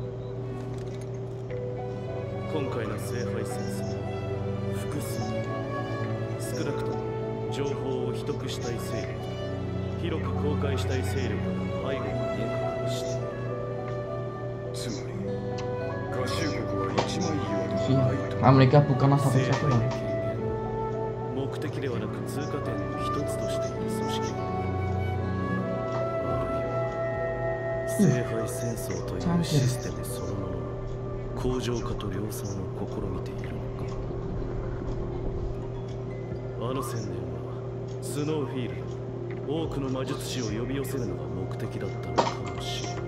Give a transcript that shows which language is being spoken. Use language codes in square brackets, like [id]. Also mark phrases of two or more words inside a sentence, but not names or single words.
[ja] 今回の聖杯戦争、複数少なくとも情報を秘匿したい勢力、広く公開したい勢力が背後に見え隠して、つまり合衆国は一枚岩ではないと。 [id] Amerika bukanlah satu-satunya. [ja] 目的ではなく通過点の一つとしている組織。聖杯戦争というシステムそのもの。工場化と量産を試みているのか。あの宣伝はスノーフィールド、多くの魔術師を呼び寄せるのが目的だったのかもしれない。